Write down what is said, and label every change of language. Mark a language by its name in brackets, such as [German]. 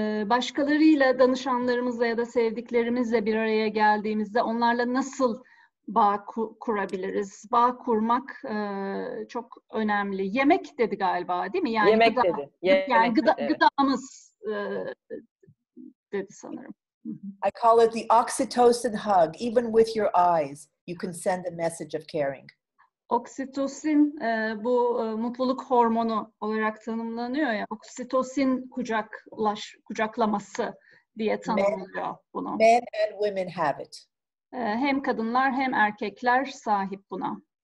[Turkish] Başkalarıyla, danışanlarımızla ya da sevdiklerimizle bir araya geldiğimizde onlarla nasıl bağ kurabiliriz? Bağ kurmak çok önemli. Yemek dedi galiba, değil mi? Yani yemek dedi. Yani gıdamız dedi sanırım. [English] I call it the oxytocin hug. Even with your eyes, you can send a message of caring. [Turkish] Oksitosin bu mutluluk hormonu olarak tanımlanıyor ya. Oksitosin kucaklaması diye tanımlıyor bunu. [English] Men and women have it. [Turkish] Hem kadınlar hem erkekler sahip buna.